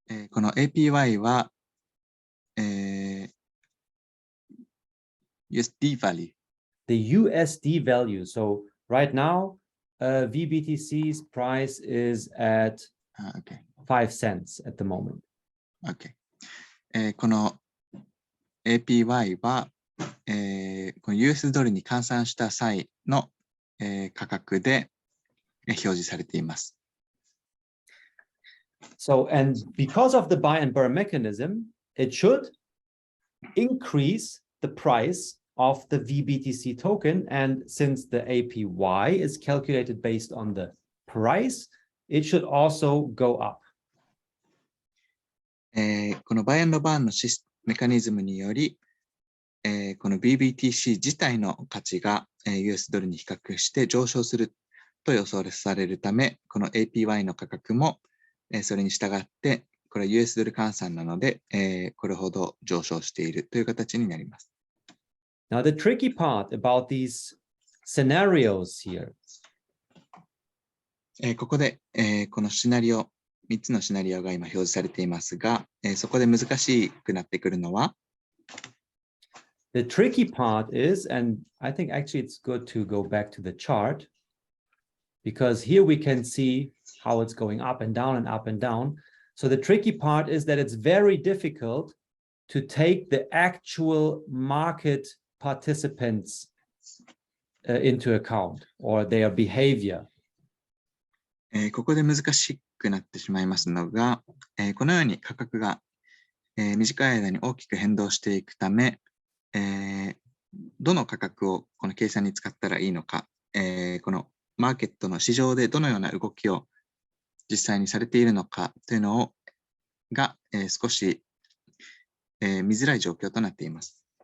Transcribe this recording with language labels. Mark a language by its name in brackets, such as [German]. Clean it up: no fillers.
[Japanese] この APY は、 [English] USD value. The USD value. So right now, VBTC's price is at 5 cents at the moment. Okay. [Japanese] この APY は、この US ドルに換算した際の、価格で表示されています。 [English] So, and because of the buy and burn mechanism, it should increase the price of the VBTC token. And since the APY is calculated based on the price, it should also go up. [Japanese] このバイアンドバーンのメカニズムにより、この VBTC 自体の価値が US ドルに比較して上昇すると予想されるため、この APY の価格もそれに従って、これは US ドル換算なので、これほど上昇しているという形になります。 [English] Now, the tricky part about these scenarios here. [Japanese] ここで、このシナリオ、3つのシナリオが今表示されていますが、そこで難しくなってくるのは、 [English] The tricky part is, and I think actually it's good to go back to the chart, because here we can see how it's going up and down and up and down. So the tricky part is that it's very difficult to take the actual market participants into account or their behavior. [Japanese] ここで難しくなってしまいますのが、このように価格が、短い間に大きく変動していくため、どの価格をこの計算に使ったらいいのか、このマーケットの市場でどのような動きを実際にされているのかというのが、少し、見づらい状況となっています。